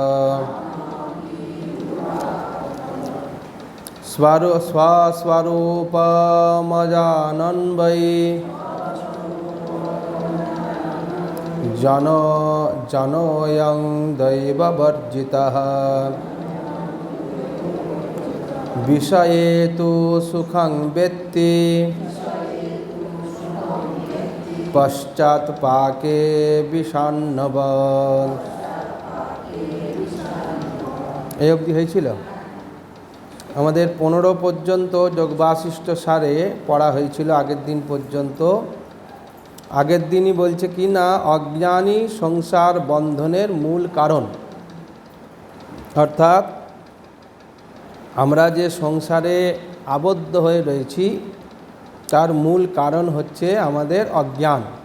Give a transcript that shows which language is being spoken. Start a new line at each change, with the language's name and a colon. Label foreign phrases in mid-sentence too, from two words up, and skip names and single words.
Sanskrit: स्वस्वरूपमजानन् वै जनोऽयं दैववर्जितः। विषये तु सुखं वेत्ति पश्चात्पाके বিষণ্ণবৎ।
Bangla: এই অবধি হয়েছিল। আমাদের 15 পর্যন্ত যোগবাশিষ্ঠ সারে পড়া হয়েছিল আগের দিন পর্যন্ত। আগের দিনই বলছে কি না, অজ্ঞানী সংসার বন্ধনের মূল কারণ, অর্থাৎ আমরা যে সংসারে আবদ্ধ হয়ে রয়েছি তার মূল কারণ হচ্ছে আমাদের অজ্ঞান।